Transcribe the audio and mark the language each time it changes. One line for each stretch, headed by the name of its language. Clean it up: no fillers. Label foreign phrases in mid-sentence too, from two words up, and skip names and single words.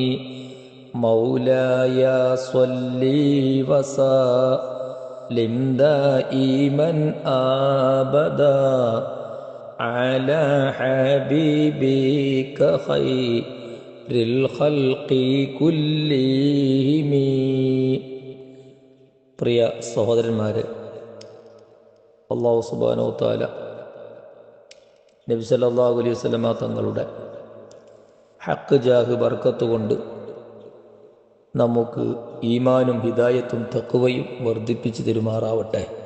Arabic: مولاي صل وسلم دائما أبدا على حبيبك خير الخلق كلهم.
Malayalam: പ്രിയ സഹോദരന്മാരെ,
Arabic: الله سبحانه وتعالى
Malayalam: നബി
Arabic: صلى الله عليه وسلم
Malayalam: തങ്ങളുടെ ഹഖ് ജാഹ് ബർക്കത്ത് കൊണ്ട് നമുക്ക് ഈമാനും ഹിദായത്തും തഖ്വയും വർദ്ധിപ്പിച്ചു തരുമാറാവട്ടെ.